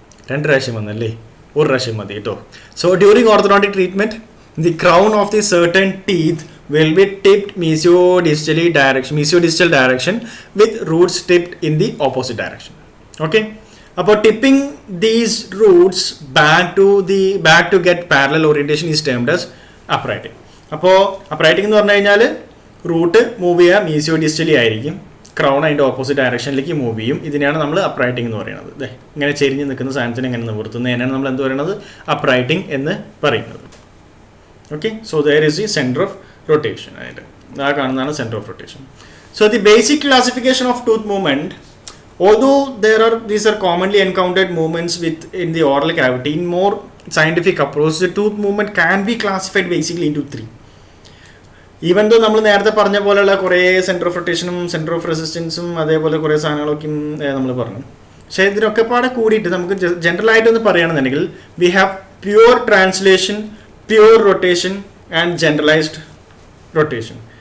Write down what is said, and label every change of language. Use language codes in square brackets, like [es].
[ml] രണ്ട് പ്രാവശ്യം വന്നല്ലേ, ഒരു പ്രാവശ്യം മതി കേട്ടോ. [en] So during orthodontic treatment the crown of the certain teeth will be tipped mesiodistal direction with roots tipped in the opposite direction. Okay, അപ്പോൾ tipping these roots back to get parallel orientation is termed as uprighting. [ml] അപ്പോൾ uprighting എന്ന് പറഞ്ഞു കഴിഞ്ഞാൽ root move ചെയ്യുക മീസിയോഡിസ്റ്റലി ആയിരിക്കും, crown അതിൻ്റെ opposite ഡയറക്ഷനിലേക്ക് move ചെയ്യും. ഇതിനെയാണ് നമ്മൾ അപ്രൈറ്റിംഗ് എന്ന് പറയുന്നത്. ഇങ്ങനെ ചെരിഞ്ഞ് നിൽക്കുന്ന സാധനത്തിന് ഇങ്ങനെ നിവർത്തുന്നതിനാണ് നമ്മൾ എന്ത് പറയുന്നത്? അപ്രൈറ്റിംഗ് എന്ന് പറയുന്നത്. [en] Okay, so there is the center of rotation. [ml] ആ കാണുന്നതാണ് [en] center of rotation. So the basic classification of tooth movement, although these are commonly encountered movements in the oral cavity, in more scientific approach the tooth movement can be classified basically into three. [ml] Even though നമ്മൾ നേരത്തെ പറഞ്ഞ പോലെയുള്ള കുറേ centre of റൊട്ടേഷനും centre of റെസിസ്റ്റൻസും അതേപോലെ കുറേ സാധനങ്ങളൊക്കെ നമ്മൾ പറഞ്ഞു. പക്ഷേ ഇതിനൊക്കെ പാടെ കൂടിയിട്ട് നമുക്ക് ജനറൽ ആയിട്ടൊന്ന് പറയുകയാണെന്നുണ്ടെങ്കിൽ [en] we have pure translation, pure rotation and generalized rotation.